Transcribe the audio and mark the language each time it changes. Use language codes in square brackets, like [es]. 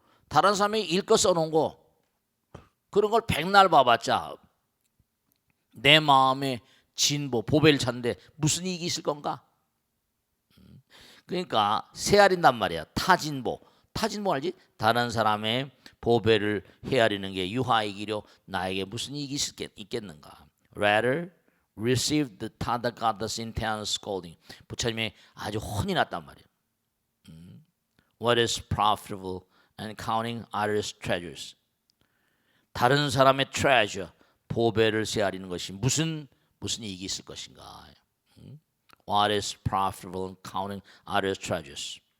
[ko] 다른 사람이 읽고 써놓은 거 그런 걸 백날 봐봤자 내 마음의 진보 보배를 찾는데 무슨 이익이 있을 건가? 그러니까 세아린단 말이야. 타진보 타진 뭐 알지? 다른 사람의 보배를 헤아리는 게 유하이기려 나에게 무슨 이익이 있겠는가? [en] Rather receive the Tathagata's intense scolding. [ko] 부처님의 아주 혼이 났단 말이에요. [en] What is profitable and counting others' treasures. [ko] 다른 사람의 treasure, 보배를 헤아리는 것이 무슨 이익이 있을 것인가? [en] What is profitable and counting others' treasures.